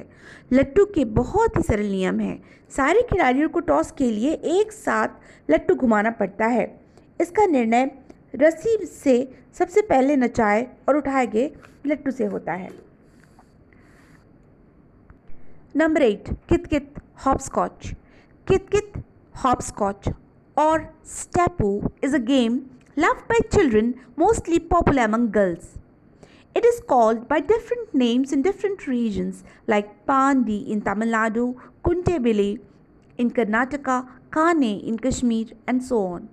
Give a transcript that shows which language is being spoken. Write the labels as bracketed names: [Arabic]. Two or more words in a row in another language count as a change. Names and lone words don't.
[Hindi] लट्टू के बहुत ही सरल नियम हैं। सारे खिलाड़ियों को टॉस के लिए एक साथ लट्टू घुमाना पड़ता है। इसका निर्णय रस्सी से सबसे पहले नचाए और उठाए गए लट्टू से होता है। नंबर 8, कित-कित हॉपस्कॉच। [English] कित-कित hopscotch or Stapu is a game loved by children, mostly popular among girls. It is called by different names in different regions like Pandi in Tamil Nadu, Kuntebile in Karnataka, Kane in Kashmir and so on.